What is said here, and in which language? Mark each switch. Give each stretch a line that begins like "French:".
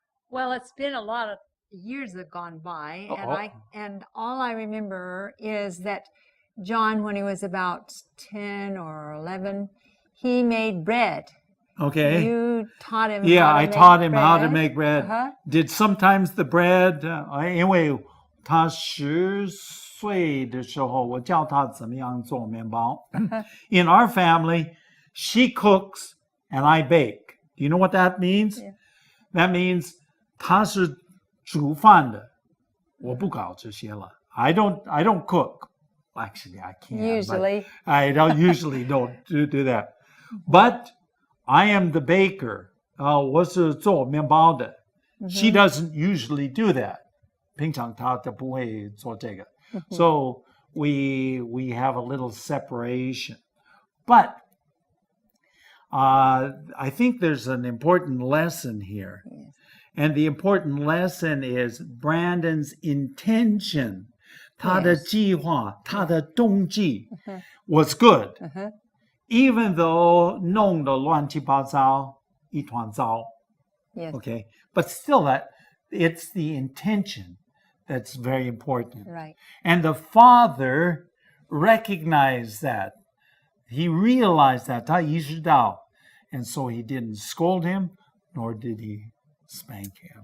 English: Well, it's been a lot of years have gone by, and all I remember is that John, when he was about 10 or 11, he made bread. Okay. You taught him. Yeah, how to I make taught him bread. how to make bread. Uh-huh. Did sometimes the bread,
Chinese: 因为他10岁的时候，我教他怎么样做面包。
English: In our family, she cooks and I bake. Do you know what that means? Yeah. That means
Chinese: 她是煮饭的，我不搞这些了。
English: I don't cook. Actually, I can't. Usually. I usually don't do that. But I am the baker.
Chinese: 我是做面包的。
English: She doesn't usually do that.
Chinese: 平常她都不会做这个。
English: So we have a little separation. But I think there's an important lesson here. Yes. And the important lesson is Brandon's intention.
Chinese: 他的计划，他的动机
English: was good. Even though
Chinese: 弄得乱七八糟，一团糟。
English: Yes. Okay, but still it's the intention that's very important. Right. And the father recognized that. He realized that.
Chinese: 他意识到.
English: And so he didn't scold him, nor did he spank him.